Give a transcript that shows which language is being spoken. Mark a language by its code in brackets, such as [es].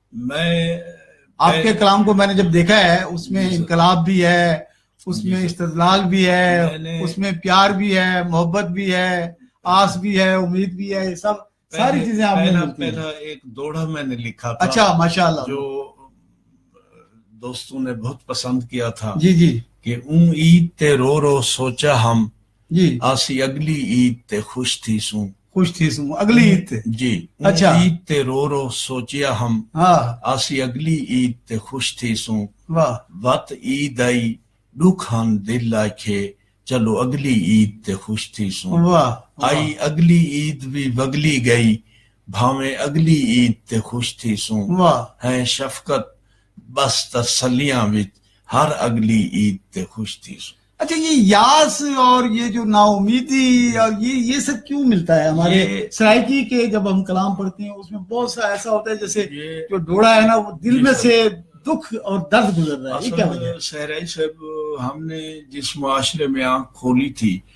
[ur] میں آپ کے کلام کو میں نے جب دیکھا ہے اس میں انقلاب بھی ہے، اس میں استدلال بھی ہے، اس میں پیار بھی ہے، محبت بھی ہے، آس بھی ہے، امید بھی ہے، سب ساری چیزیں آپ نے ملتی ہیں۔ پہلا ایک دوڑا میں نے لکھا تھا، اچھا ماشاءاللہ، جو دوستوں نے بہت پسند کیا تھا کہ [skr] عید تے رو رو سوچا ہم، آسی اگلی عید تے خوش تھی سوں اگلی عید تے اچھا عید تے رو رو سوچیا ہم، آسی اگلی عید تے خوش تھی سوں، وت عید آئی دکھان دل آکھے چلو اگلی عید تے خوش تھی سوں، آئی اگلی عید بھی وگلی گئی بھاویں اگلی عید تے خوش تھی سوں، ہیں شفقت بس تسلیاں وچ ہر اگلی عید تے خوش تھی سوں۔ [ur] اچھا یہ یاس اور یہ جو نا امیدی اور یہ سب کیوں ملتا ہے ہمارے سرائکی کے جب ہم کلام پڑھتے ہیں اس میں بہت سا ایسا ہوتا ہے جیسے جو ڈوڑا ہے نا وہ دل میں سے دکھ اور درد گزر رہا ہے. یہ کیا وجہ ہے؟ صحرائی صاحب ہم نے جس معاشرے میں آنکھ کھولی تھی